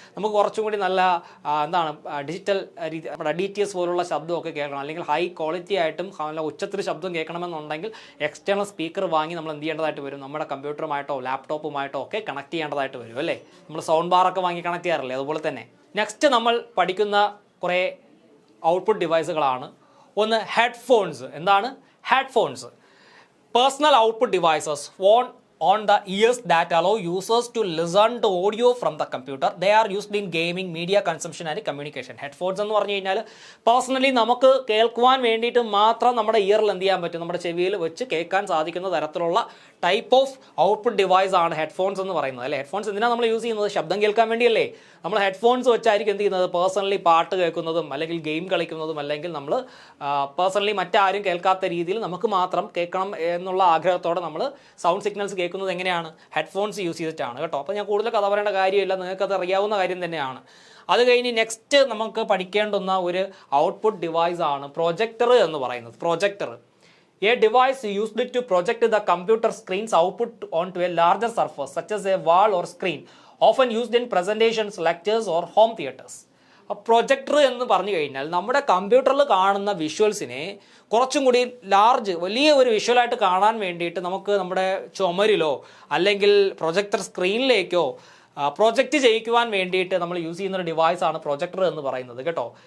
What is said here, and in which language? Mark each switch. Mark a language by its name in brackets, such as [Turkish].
[Malayalam] നമുക്ക് കുറച്ചും കൂടി നല്ല ഡിജിറ്റൽ രീതി DTS പോലുള്ള ശബ്ദമൊക്കെ കേൾക്കണം, അല്ലെങ്കിൽ ഹൈ ക്വാളിറ്റി ആയിട്ടും നല്ല ഉച്ചത്തിൽ ശബ്ദം കേൾക്കണമെന്നുണ്ടെങ്കിൽ എക്സ്റ്റേണൽ സ്പീക്കർ വാങ്ങി നമ്മൾ എന്ത് ചെയ്യേണ്ടതായിട്ട് വരും, നമ്മുടെ കമ്പ്യൂട്ടറുമായിട്ടോ ലാപ്ടോപ്പുമായിട്ടോ ഒക്കെ കണക്ട് ചെയ്യേണ്ടതായിട്ട് വരും അല്ലേ. നമ്മൾ സൗണ്ട് ബാറൊക്കെ വാങ്ങി കണക്ട് ചെയ്യാറില്ലേ, അതുപോലെ തന്നെ. നെക്സ്റ്റ് നമ്മൾ പഠിക്കുന്ന കുറേ ഔട്ട്പുട്ട് ഡിവൈസുകളാണ്. ഒന്ന് ഹെഡ്ഫോൺസ്. എന്താണ് headphones? [English] Personal output devices worn on the ears that allow users to listen to audio from the computer. They are used in gaming, media consumption and communication. [Malayalam] Headphones എന്ന് പറഞ്ഞു കഴിഞ്ഞാൽ personally നമുക്ക് കേൾക്കുവാൻ വേണ്ടിയിട്ട് മാത്രം നമ്മുടെ ഇയറിൽ എന്ത് ചെയ്യാൻ പറ്റും, നമ്മുടെ ചെവിയിൽ വെച്ച് കേൾക്കാൻ സാധിക്കുന്ന തരത്തിലുള്ള ടൈപ്പ് ഓഫ് ഔട്ട്പുട്ട് ഡിവൈസ് ആണ് ഹെഡ്ഫോൺസ് എന്ന് പറയുന്നത് അല്ലേ. ഹെഡ്ഫോൺസ് എന്തിനാണ് നമ്മൾ യൂസ് ചെയ്യുന്നത്? ശബ്ദം കേൾക്കാൻ വേണ്ടിയല്ലേ. നമ്മൾ ഹെഡ്ഫോൺസ് വെച്ചായിരിക്കും എന്ത് ചെയ്യുന്നത്, പേഴ്സണലി പാട്ട് കേൾക്കുന്നതും അല്ലെങ്കിൽ ഗെയിം കളിക്കുന്നതും, അല്ലെങ്കിൽ നമ്മൾ പേഴ്സണലി മറ്റാരും കേൾക്കാത്ത രീതിയിൽ നമുക്ക് മാത്രം കേൾക്കണം എന്നുള്ള ആഗ്രഹത്തോടെ നമ്മൾ സൗണ്ട് സിഗ്നൽസ് കേൾക്കുന്നത് എങ്ങനെയാണ്, ഹെഡ്ഫോൺസ് യൂസ് ചെയ്തിട്ടാണ് കേട്ടോ. അപ്പോൾ ഞാൻ കൂടുതൽ കഥ പറയേണ്ട കാര്യമില്ല, നിങ്ങൾക്കത് അറിയാവുന്ന കാര്യം തന്നെയാണ്. അത് കഴിഞ്ഞ് നെക്സ്റ്റ് നമുക്ക് പഠിക്കേണ്ടുന്ന ഒരു ഔട്ട്പുട്ട് ഡിവൈസ് ആണ് പ്രൊജക്ടർ എന്ന് പറയുന്നത്. [English] Projector, a device used to project the computer screen's output onto a larger surface such as a wall or screen, often used in presentations, lectures or home theaters. [Malayalam] Projector എന്ന് പറഞ്ഞു കഴിഞ്ഞാൽ നമ്മുടെ കമ്പ്യൂട്ടറിൽ കാണുന്ന വിഷ്വൽസിനെ കുറച്ചും കൂടി വലിയ ഒരു വിഷ്വലായിട്ട് കാണാൻ വേണ്ടിയിട്ട് നമുക്ക് നമ്മുടെ ചുമരിലോ അല്ലെങ്കിൽ പ്രൊജക്ടർ സ്ക്രീനിലേക്കോ പ്രൊജക്റ്റ് ചെയ്യിക്കുവാൻ വേണ്ടിയിട്ട് നമ്മൾ യൂസ് ചെയ്യുന്ന ഒരു ഡിവൈസാണ് പ്രൊജക്ടർ എന്ന് പറയുന്നത് കേട്ടോ.